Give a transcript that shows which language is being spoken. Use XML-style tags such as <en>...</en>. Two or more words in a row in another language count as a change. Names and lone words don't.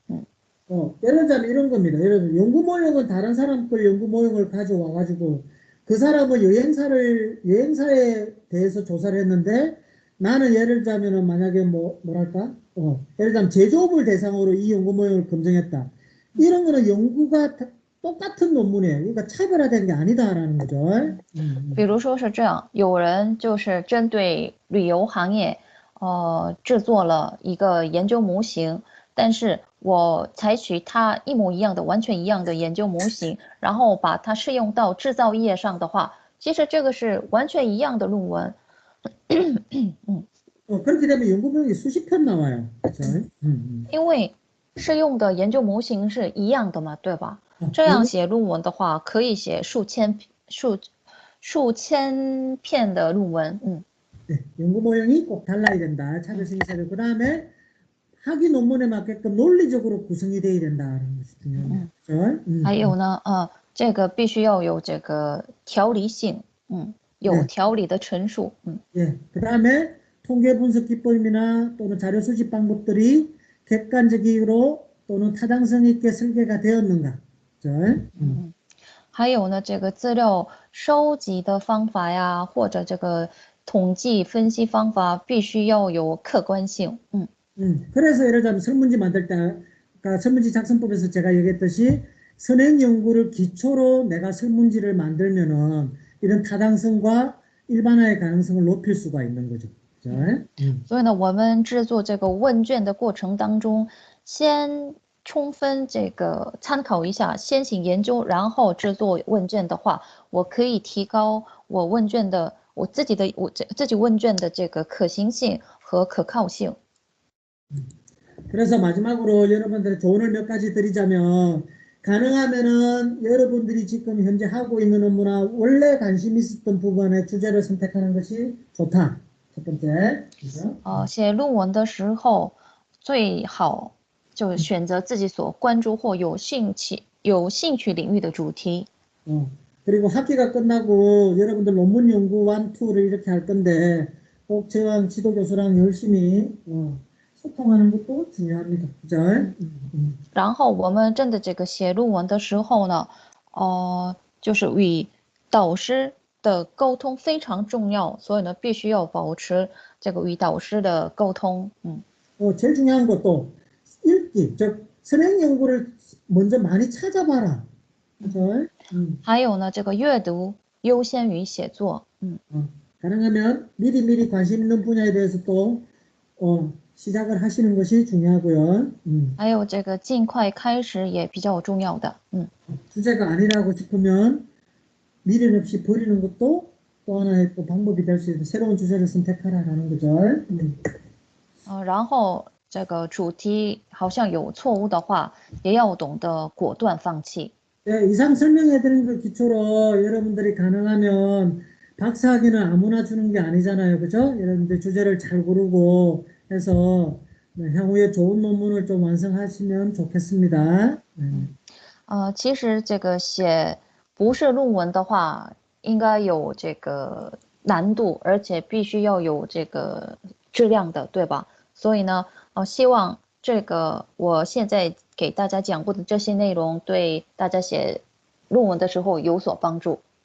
<ko>예를 들자면 이런 겁니다. 예를 들면 연구 모형은 다른 사람 걸 연구 모형을 가져와 가지고 그 사람은 여행사에 대해서 조사를 했는데 나는 예를 들자면은 만약에 뭐랄까? 예를 들자면 제조업을 대상으로 이 연구 모형을 검증했다. 이런 거는 연구가 똑같은 논문이에요. 그러니까 차별화된 게 아니다라는 거죠.</ko> <zh>比如说是这样，有人就是针对旅游行业，制作了一个研究模型，但是我采取它一模一样的、完全一样的研究模型，然后把它适用到制造业上的话，其实这个是完全一样的论文。</zh> <ko>그렇게 되면 연구 모형이 수십 편 나와요. 그렇죠?</ko> <zh>因为适用的研究模型是一样的嘛，对吧？这样写论文的话，可以写数千篇的论文。</zh> <ko>네, 연구 모형이 꼭 달라야 된다. 차별성이 있어야 되고 그다음에 학위 논문에 맞게끔 논리적으로 구성이 돼야 된다는 것이 중요합니다. 그렇죠?</ko> <zh>还有呢，这个必须要有这个条理性，有条理的陈述，</zh> <ko>예, 그다음에 통계 분석 기법이나 또는 자료 수집 방법들이 객관적으로 또는 타당성 있게 설계가 되었는가. 그렇죠?</ko> <zh>还有呢，这个资料收集的方法呀，或者这个统计分析方法必须要有客观性。</zh> <ko>그래서 예를 들자면 설문지 만들 때, 그러니까 설문지 작성법에서 제가 얘기했듯이 선행 연구를 기초로 내가 설문지를 만들면은 이런 타당성과 일반화의 가능성을 높일 수가 있는 거죠. 그렇죠?</ko> <zh>所以呢，我们制作这个问卷的过程当中，先充分这个参考一下先行研究，然后制作问卷的话，我可以提高我自己问卷的这个可行性和可靠性。</zh> <ko>그래서 마지막으로 여러분들의 조언을 몇 가지 드리자면 가능하면은 여러분들이 지금 현재 하고 있는 업무나 원래 관심 있었던 부분의 주제를 선택하는 것이 좋다. 첫 번째. 그죠?</ko> <zh>写论文的时候最好就选择自己所关注或有兴趣领域的主题。</zh> <ko>그리고 학기가 끝나고 여러분들 논문 연구 1, 2를 이렇게 할 건데 꼭 저랑 지도 교수랑 열심히 소통하는 것도 중요합니다. 그죠?</ko> <zh>然后我们真的这个写论文的时候呢，就是与导师的沟通非常重要，所以呢，必须要保持这个与导师的沟通。</zh> <ko>제일 중요한 것도 읽기, 즉 선행 연구를 먼저 많이 찾아봐라. 그죠?</ko> <zh>还有呢，这个阅读优先于写作。</zh> <ko>가능하면 미리 관심 있는 분야에 대해서 또 시작을 하시는 것이 중요하고요.</ko> <zh>还有这个尽快开始也比较重要的。</zh> <ko>주제가 아니라고 싶으면 미련 없이 버리는 것도 또 하나의 또 방법이 될 수 있는 새로운 주제를 선택하라는 거죠.</ko> <zh>然后这个主题好像有错误的话，也要懂得果断放弃。</zh> <ko>네, 이상 설명해드린 그 기초로 여러분들이 가능하면 박사학위는 아무나 주는 게 아니잖아요. 그죠? 여러분들 주제를 잘 고르고 해서 향후에 좋은 논문을 좀 완성하시면 좋겠습니다.</ko> <zh>其实这个写博士论文的话，应该有这个难度，而且必须要有这个质量的，对吧？所以呢，希望这个我现在给大家讲过的这些内容，对大家写论文的时候有所帮助。</zh>